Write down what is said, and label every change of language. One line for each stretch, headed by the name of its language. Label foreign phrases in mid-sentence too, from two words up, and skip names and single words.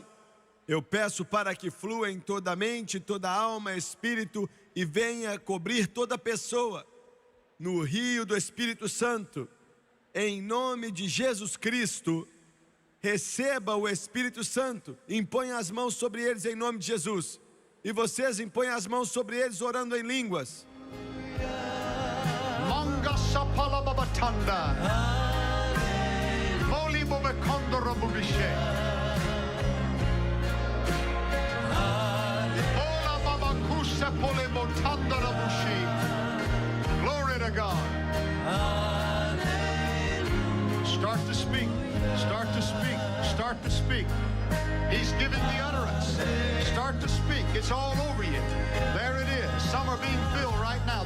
Portuguese: Eu peço para que flua em toda a mente, toda a alma, espírito e venha cobrir toda pessoa no rio do Espírito Santo. Em nome de Jesus Cristo, receba o Espírito Santo. Imponha as mãos sobre eles em nome de Jesus. E vocês impõem as mãos sobre eles orando em línguas. Manga sapala babatanda. Moli bobekondo robubishe. Ola babakusa pole botanda robushi.
English: Glory to God. Start to speak. Start to speak. Start to speak. He's giving the utterance. Start to speak. It's all over you. There it is. Some are being filled right now.